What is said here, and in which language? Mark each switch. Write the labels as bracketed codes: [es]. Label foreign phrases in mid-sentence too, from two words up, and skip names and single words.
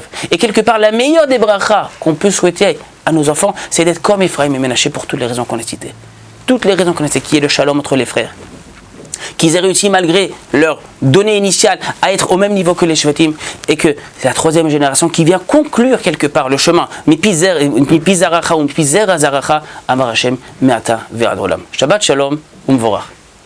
[fr] Et quelque part, la meilleure des brachas qu'on peut souhaiter à nos enfants, c'est d'être comme Ephraim et Ménaché pour toutes les raisons qu'on a citées. Toutes les raisons qu'on a citées, qui est le shalom entre les frères. Qu'ils aient réussi, malgré leur donnée initiale, à être au même niveau que les Shvatim, et que c'est la troisième génération qui vient conclure quelque part le chemin. [he] מפי זרעך או מפי זרע זרעך, אמר השם, מעתה ועד עולם. שבת שלום, ומבורך.